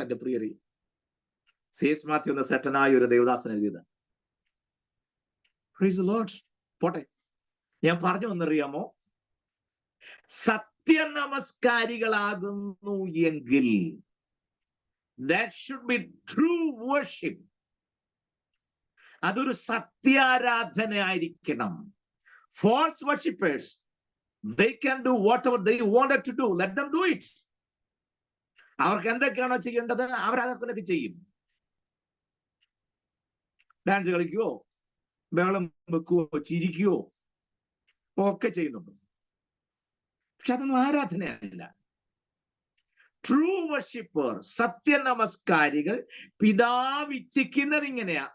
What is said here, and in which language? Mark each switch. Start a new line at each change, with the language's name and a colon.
Malayalam: എന്റെ പ്രിയറി സേസ് മാത്യു എന്ന സെറ്റനായ ഒരു ദേവദാസൻ എഴുതിയത്.
English: Praise the Lord.
Malayalam: പോട്ടെ, ഞാൻ പറഞ്ഞു വന്നറിയാമോ, സത്യ നമസ്കാരികളാകുന്നു എങ്കിൽ
English: that should be true worship.
Malayalam: അതൊരു സത്യാരാധന ആയിരിക്കണം.
English: False worshippers, they can do whatever they wanted to do. Let them do it.
Malayalam: അവർക്ക് എന്തൊക്കെയാണോ ചെയ്യേണ്ടത് അവരതൊക്കെ ചെയ്യും. ഡാൻസ് കളിക്കുവോ, ബഹളം വെക്കുവോ, ചിരിക്കുവോ ഒക്കെ ചെയ്യുന്നുണ്ട്. പക്ഷെ അതൊന്നും ആരാധനയല്ല.
English: true worshipper,
Malayalam: സത്യ നമസ്കാരികൾ, പിതാവ് ഇച്ഛിക്കുന്നത് ഇങ്ങനെയാ.